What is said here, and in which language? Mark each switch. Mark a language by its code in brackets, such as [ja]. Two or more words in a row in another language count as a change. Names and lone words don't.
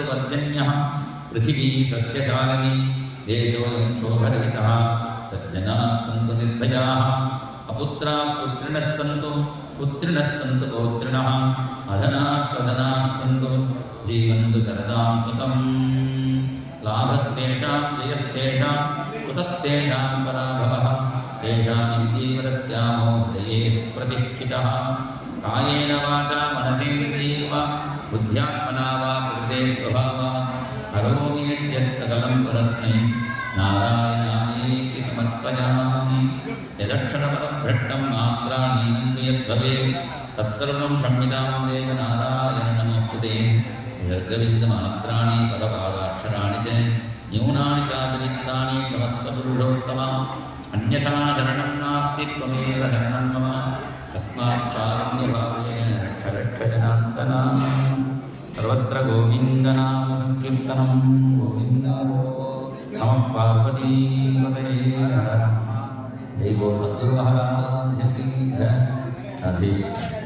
[sa] പർജന്യഃ പൃഥിവീ സസ്യശാലിനി ദേശോऽयं ക്ഷോഭരഹിതः സജ്ജനാः സന്തു നിർഭയാः അപുത്രാः പുത്രിണः സന്തു പുത്രിണः സന്തു പൗത്രിണः അധനാः സ്വധനാः സന്തു ജീവന്തു ശരദാം സുഖം ലാഭസ്തേഷാം ജയസ്തേഷാം കുതസ്തേഷാം പരാഭവഃ തേഷാം ഇന്ദ്രീവരസ്യാമോ ഹൃദയേ പ്രതിഷ്ഠിതഃ കായേന വാചാ മനസേന്ദ്രിയൈർവാ ബുദ്ധ്യാത്മനാ വാ പ്രകൃതേ സ്വഭാവാत् करोमि यद्यत् सकलं परस्मै नारायणायेति समर्पयामि यदक्षरपदभ्रष्टं मात्राहीनं यद्भवेत् तत्सर्वं क्षम्यतां देव नारायण नमोस्तुते विसर्गबिन्दमात्राणि पदपादाक्षराणि च न्यूनानि चातिरिक्तानि क्षमस्व अन्यथा शरणं नास्ति त्वमेव शरणं मम तस्मात् कारुण्यभावेन रक्ष जनार्दना सर्वत्र गोविन्दनाम संकीर्तनं गोविन्द नमः पार्वतीपतये हर जय बोल [hi] सद्गुरु महाराज की जय। [sa] राधेश्याम।